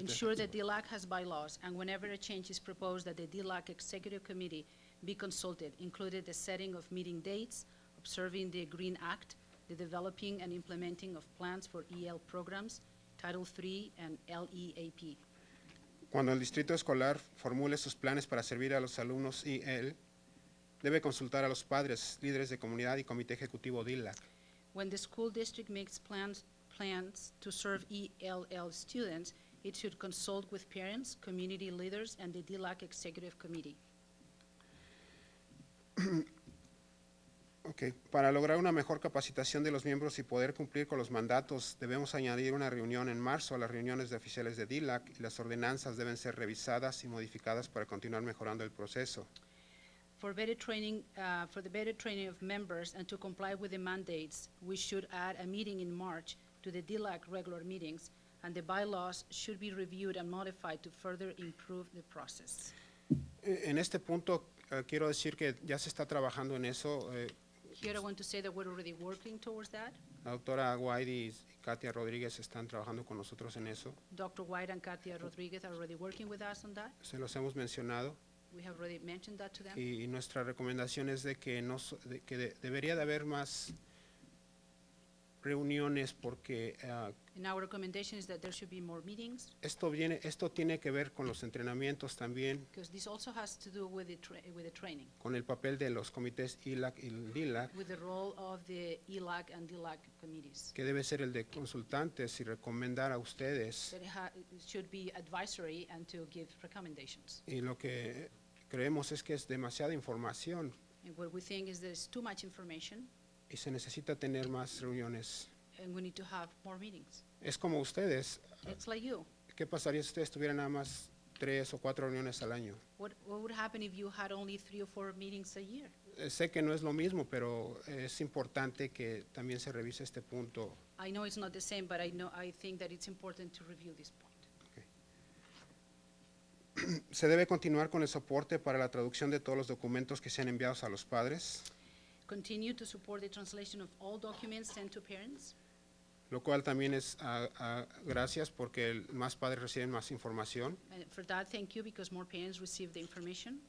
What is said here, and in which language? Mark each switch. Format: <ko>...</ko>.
<en>ensure that DLAC has bylaws, and whenever a change is proposed, that the DLAC Executive Committee be consulted, included the setting of meeting dates, observing the Green Act, the developing and implementing of plans for EL programs, Title III and LEAP.</en> <es>Cuando el distrito escolar formule sus planes para servir a los alumnos y él, debe consultar a los padres, líderes de comunidad y comité ejecutivo DILAC.</es> <en>When the school district makes plans to serve ELL students, it should consult with parents, community leaders, and the DLAC Executive Committee. Okay.</en> <es>Para lograr una mejor capacitación de los miembros y poder cumplir con los mandatos, debemos añadir una reunión en marzo a las reuniones de oficiales de DILAC y las ordenanzas deben ser revisadas y modificadas para continuar mejorando el proceso.</es> <en>For the better training of members and to comply with the mandates, we should add a meeting in March to the DLAC regular meetings, and the bylaws should be reviewed and modified to further improve the process.</en> <es>En este punto, quiero decir que ya se está trabajando en eso.</es> <en>Here I want to say that we're already working towards that.</en> <es>La doctora White y Katia Rodríguez están trabajando con nosotros en eso.</es> <en>Dr. White and Katia Rodriguez are already working with us on that.</en> <es>Se los hemos mencionado.</es> <en>We have already mentioned that to them.</en> <es>Y nuestra recomendación es de que, debería de haber más reuniones porque</es> <en>And our recommendation is that there should be more meetings,</en> <es>esto tiene que ver con los entrenamientos también,</es> <en>because this also has to do with the training,</en> <es>con el papel de los comités ILAC y DILAC,</es> <en>with the role of the ELAC and DLAC committees.</en> <es>que debe ser el de consultantes y recomendar a ustedes.</es> <en>That it should be advisory and to give recommendations.</en> <es>Y lo que creemos es que es demasiada información</es> <en>And what we think is there's too much information,</en> <es>y se necesita tener más reuniones.</es> <en>and we need to have more meetings.</en> <es>Es como ustedes.</es> <en>It's like you.</en> <es>¿Qué pasaría si ustedes tuvieran nada más 3 o 4 reuniones al año?</es> <en>What would happen if you had only 3 or 4 meetings a year?</en> <es>Sé que no es lo mismo, pero es importante que también se revise este punto.</es> <en>I know it's not the same, but I think that it's important to review this point.</en> <es>Se debe continuar con el soporte para la traducción de todos los documentos que sean enviados a los padres,</es> <en>Continue to support the translation of all documents sent to parents,</en> <es>lo cual también es gracias porque más padres reciben más información</es> <en>and for that, thank you, because more parents receive the information</en>